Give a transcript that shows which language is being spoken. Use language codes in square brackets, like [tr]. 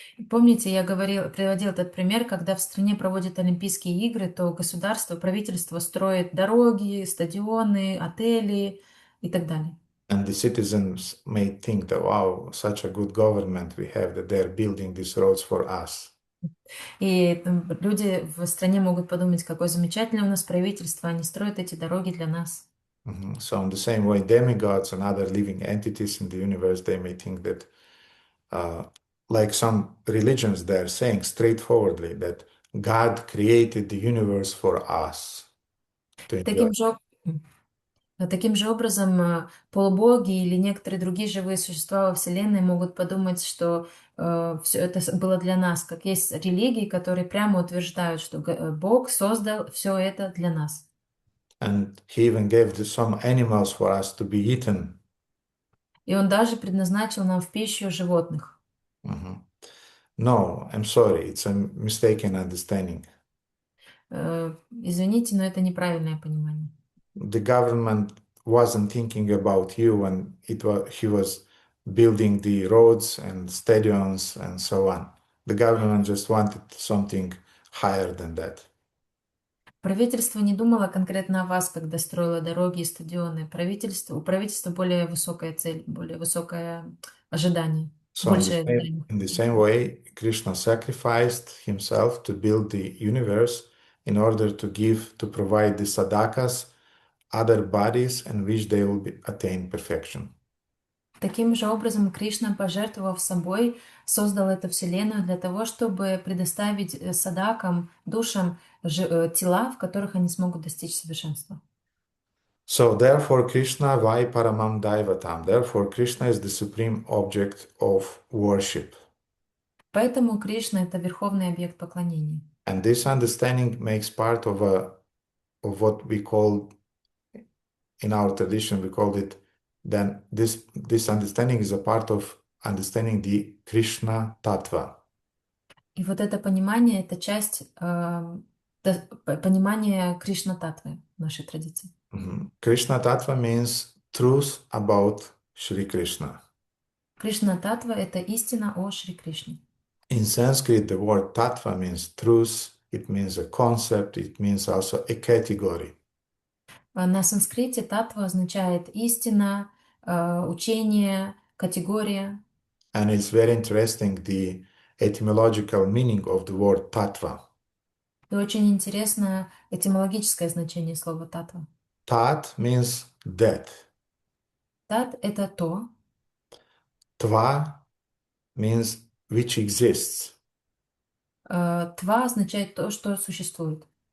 [ru] Помните, я приводил этот пример, когда в стране проводят Олимпийские игры, то государство, правительство строит дороги, стадионы, отели и так далее. [en] And the citizens may think that, wow, such a good government we have that they're building these roads for us. [ru] И люди в стране могут подумать, какое замечательное у нас правительство, они строят эти дороги для нас. [en] So in the same way, demigods and other living entities in the universe, they may think that, like some religions, they're saying straightforwardly that God created the universe for us to enjoy. [ru] Таким же образом, полубоги или некоторые другие живые существа во Вселенной могут подумать, что все это было для нас, как есть религии, которые прямо утверждают, что Бог создал все это для нас. [en] And he even gave some animals for us to be eaten. [ru] И он даже предназначил нам в пищу животных. [en] No, I'm sorry, it's a mistaken understanding. [ru] Извините, но это неправильное понимание. [en] The government wasn't thinking about you when he was building the roads and stadiums and so on. The government just wanted something higher than that. [ru] Правительство не думало конкретно о вас, когда строило дороги и стадионы. У правительства более высокая цель, более высокое ожидание. [en] So in the same way, Krishna sacrificed himself to build the universe in order to provide the sadakas, other bodies, in which they will attain perfection. [ru] Таким же образом Кришна, пожертвовав собой, создал эту вселенную для того, чтобы предоставить садакам, душам тела, в которых они смогут достичь совершенства. [en] So therefore [sa] Krishna vai paramam daivatam. [en] Therefore Krishna is the supreme object of worship. [ru] Поэтому Кришна — это верховный объект поклонения. [en] And this understanding makes part of what we call, in our tradition, we called it, then this understanding is a part of understanding the Krishna Tattva. [ru] И вот это понимание — это часть понимания Кришна-татвы в нашей традиции. [en] Krishna Tattva means truth about Shri Krishna. [ru] Кришна-татва — это истина о Шри Кришне. [en] In Sanskrit, the word tattva means truth it means a concept, it means also a category. [ru] На санскрите татва означает истина, учение, категория. [en] And it's very interesting the etymological meaning of the word tattva. [ru] И очень интересно этимологическое значение слова татва. [en] Tat means that. [ru] Тат — это то, [en] Tva means which exists. [ru] тва означает то, что существует.